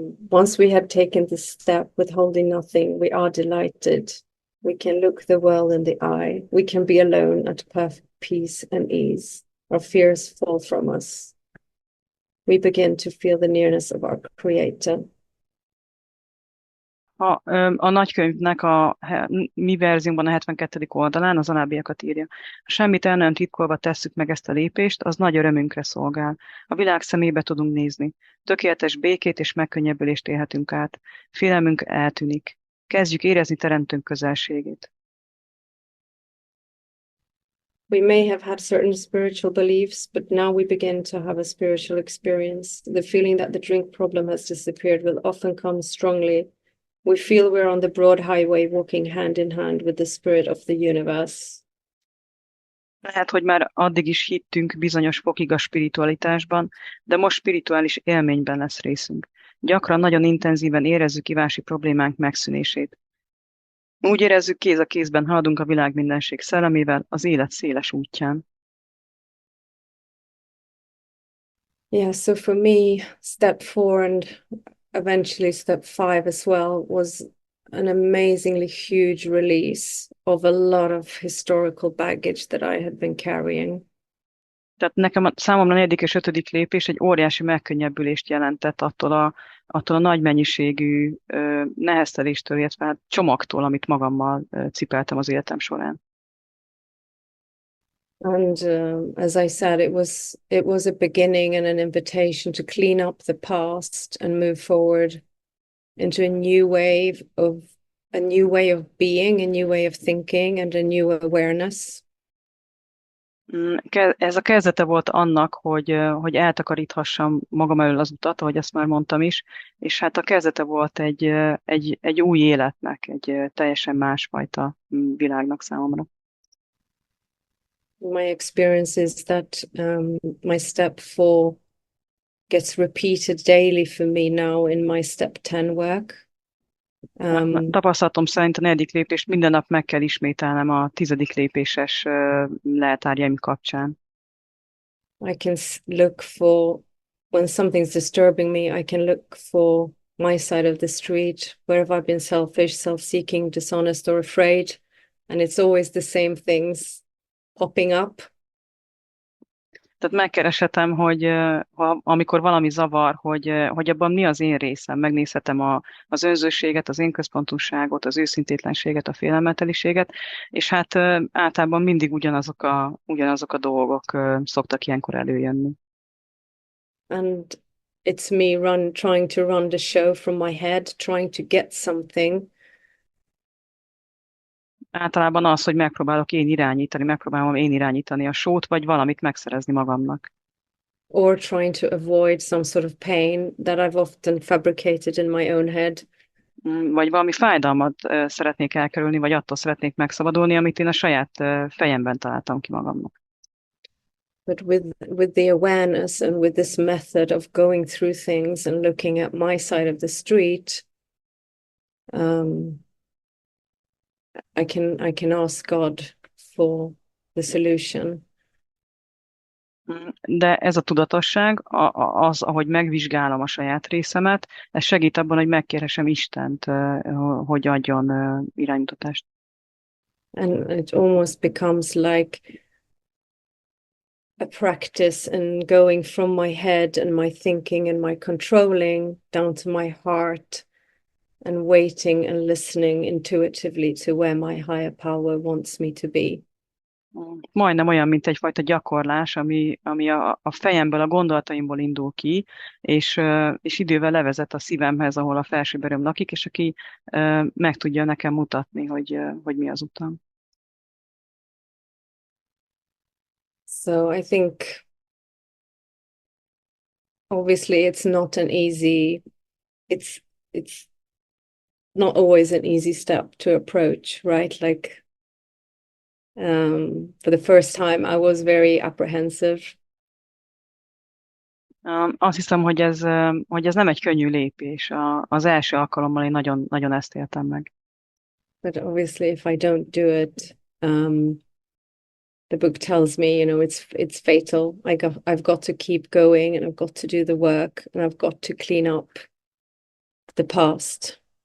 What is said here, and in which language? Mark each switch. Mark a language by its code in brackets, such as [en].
[en] Once we had taken this step, withholding nothing, we are delighted. We can look the world in the eye. We can be alone at perfect peace and ease. Our fears fall from us. We begin to feel the nearness of our Creator. [hu] A nagykönyvnek a mi verzióban a 72. oldalán az alábbiakat írja. Ha semmit el nem titkolva tesszük meg ezt a lépést, az nagy örömünkre szolgál. A világ szemébe tudunk nézni. Tökéletes békét és megkönnyebbülést élhetünk át. Félelmünk eltűnik. Kezdjük érezni teremtőnk közelségét. [en] We may have had certain spiritual beliefs, but now we begin to have a spiritual experience. The feeling that the drink problem has disappeared will often come strongly. We feel we're on the broad highway walking hand in hand with the spirit of the universe. [hu] Lehet, hogy már addig is hittünk bizonyos fokig a spiritualitásban, de most spirituális élményben lesz részünk. Gyakran nagyon intenzíven érezzük kívási problémánk megszűnését. Úgy érezzük, kéz a kézben haladunk a világ mindenség szellemével az élet széles útján. [en] Yeah, so for me, step 4 and eventually step 5 as well was an amazingly huge release of a lot of historical baggage that I had been carrying. [hu] Tehát számomra a 4. és 5. lépés egy óriási megkönnyebbülést jelentett attól a nagy mennyiségű nehezteléstől, illetve hát csomagtól, amit magammal cipeltem az életem során. [en] And as I said, it was a beginning and an invitation to clean up the past and move forward into a new way of being, a new way of thinking, and a new awareness. [hu] Ez a kezdete volt annak, hogy eltakaríthassam magam elől az utat, ahogy ezt már mondtam is, és hát a kezdete volt egy új életnek, egy teljesen másfajta világnak számomra. [en] My experience is that my step 4 gets repeated daily for me now in my step 10 work. [hu] Tapasztalatom szerint a 4. lépést minden nap meg kell ismételnem a 10. lépéses leltárjaim kapcsán. [en] I can look for, when something's disturbing me, I can look for my side of the street. Where have I been selfish, self-seeking, dishonest, or afraid? And it's always the same things popping up. [hu] Tehát megkereshetem, hogy amikor valami zavar, hogy abban mi az én részem. Megnézhetem az önzőséget, az én központúságot, az őszintétlenséget, a félelmeteliséget, és hát általában mindig ugyanazok a dolgok szoktak ilyenkor előjönni. [en] And it's me trying to run the show from my head, trying to get something. [hu] Általában az, hogy megpróbálom én irányítani a sót, vagy valamit megszerezni magamnak. [en] Or trying to avoid some sort of pain that I've often fabricated in my own head. [hu] Vagy valami fájdalmat szeretnék elkerülni, vagy attól szeretnék megszabadulni, amit én a saját fejemben találtam ki magamnak. [en] But with the awareness and with this method of going through things and looking at my side of the street, I can ask God for the solution. [hu] De ez a tudatosság, az, ahogy megvizsgálom a saját részemet, ez segít abban, hogy megkérhessem Istent, hogy adjon iránymutatást. [en] And it almost becomes like a practice in going from my head and my thinking and my controlling down to my heart and waiting and listening intuitively to where my higher power wants me to be. [hu] Majdnem olyan, mint egyfajta gyakorlás, ami a fejemből, a gondolataimból indul ki, és idővel levezet a szívemhez, ahol a felsőbb erőm lakik, és aki meg tudja nekem mutatni, hogy mi az utam. [en] So I think obviously it's not always an easy step to approach, right? Like for the first time I was very apprehensive. [hu] Azt hiszem, hogy ez nem egy könnyű lépés. Az első alkalommal én nagyon, nagyon ezt éltem meg. [en] But obviously if I don't do it, the book tells me, it's fatal. I've got to keep going and I've got to do the work and I've got to clean up the past.